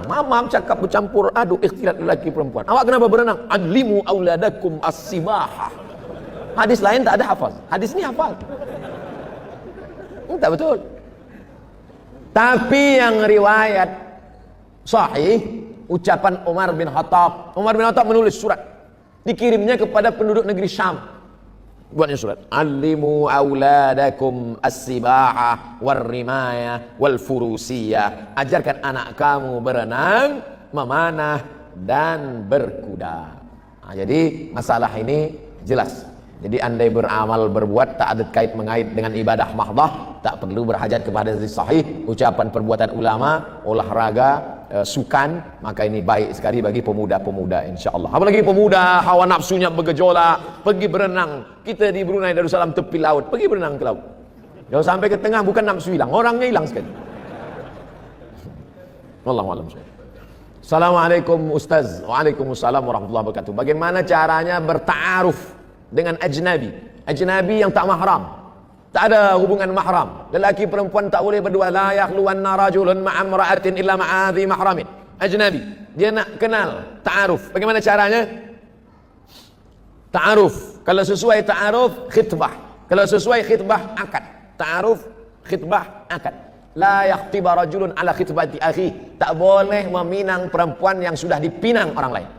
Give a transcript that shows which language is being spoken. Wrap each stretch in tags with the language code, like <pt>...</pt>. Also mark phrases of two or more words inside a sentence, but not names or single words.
<ms>Mamam cakap bercampur aduk ikhtilat lelaki perempuan. Awak kenapa berenang?</ms> <ar>علموا أولادكم السباحة.</ar> <ms>Hadis lain tak ada hafal. Hadis ini hafal. Tak betul. Tapi yang riwayat sahih, ucapan Umar bin Khattab. Umar bin Khattab menulis surat, dikirimnya kepada penduduk negeri Syam. Buatnya surat,</ms> <ar>علموا أولادكم السباحة والرماية والفروسية.</ar> <ms>Ajarkan anak kamu berenang, memanah dan berkuda. Jadi masalah ini jelas. Jadi andai beramal berbuat tak ada kait mengait dengan ibadah mahdah, tak perlu berhajat kepada hadis sahih. Ucapan perbuatan ulama, olahraga, sukan, maka ini baik sekali bagi pemuda-pemuda insya-Allah. Apalagi pemuda hawa nafsunya bergejolak, pergi berenang. Kita di Brunei Darussalam tepi laut, pergi berenang ke laut. Kalau sampai ke tengah bukan nafsu hilang, orangnya hilang sekali.</ms> <ar>والله أعلم. السلام عليكم أستاذ. وعليكم السلام ورحمة الله وبركاته.</ar> <ms>Bagaimana caranya berta'aruf dengan ajnabi yang tak mahram? Tak ada hubungan mahram. Lelaki perempuan tak boleh berdua.</ms> <ar>لا يخلون رجل بامرأة إلا مع ذي محرم.</ar> <ms>Ajnabi. Dia nak kenal, ta'aruf. Bagaimana caranya? Ta'aruf. Kalau sesuai ta'aruf, khitbah. Kalau sesuai khitbah, akad. Ta'aruf, khitbah, akad.</ms> <ar>لا يخطب رجل على خطبة أخيه.</ar> <ms>Tak boleh meminang perempuan yang sudah dipinang orang lain.</ms>